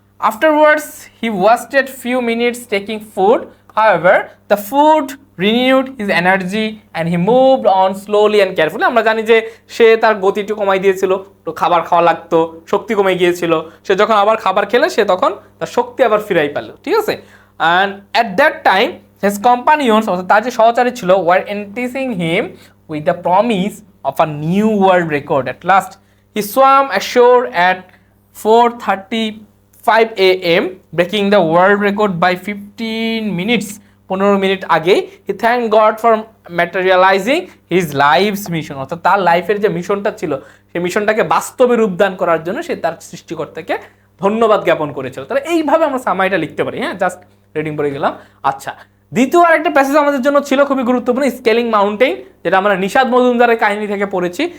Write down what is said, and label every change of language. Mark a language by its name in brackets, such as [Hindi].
[English] Afterwards, he wasted few minutes taking food. However, the food renewed his energy and he moved on slowly and carefully. [Bangla] আমরা জানি যে সে তার গতিটি কমাই দিয়েছিল, তো খাবার খাওয়া লাগতো, শক্তি কমে গিয়েছিল। সে যখন আবার খাবার খেলে, সে তখন তার শক্তি আবার ফিরাই পেল, ঠিক আছে? [English] And at that time, his companions, [Bangla] অর্থাৎ তার যে সহচারী ছিল, [English] were enticing him with the promise of a new world record. At last, he swam ashore at 4:35 AM, breaking the world record by 15 minutes. [Bangla] 15 minute আগে। [English] he thank God for materialising his life's mission, [Bangla] অর্থাৎ তার লাইফের যে মিশনটা ছিল, সেই মিশনটাকে বাস্তবে রূপদান করার জন্য সে তার সৃষ্টিকর্তাকে ধন্যবাদ জ্ঞাপন করেছিল। তাহলে এইভাবে আমরা সামারিটা লিখতে পারি। হ্যাঁ, জাস্ট রিডিং পড়ে গেলাম। আচ্ছা, দ্বিতীয় আরেকটা প্যাসেজ আমাদের জন্য ছিল খুবই গুরুত্বপূর্ণ, স্কেলিং মাউন্টেন, যেটা আমরা নিশাদ মজুমদারের কাহিনী থেকে পড়েছি।